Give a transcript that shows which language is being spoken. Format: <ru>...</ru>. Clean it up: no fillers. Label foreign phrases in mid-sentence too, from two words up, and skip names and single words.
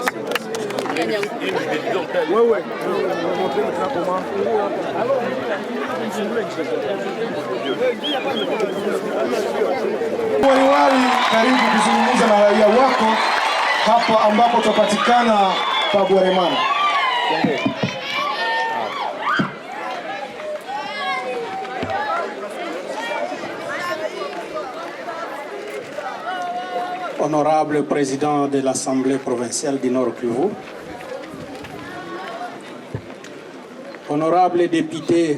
<fr>Ouais. Montrer maintenant comment.</fr> <sw>Waliwali, karibu kuzungumza na raia wako hapa ambapo tutapatikana pa Bweremana.</sw> <fr>Honorable président de l'Assemblée provinciale du Nord Kivu, honorable député</fr>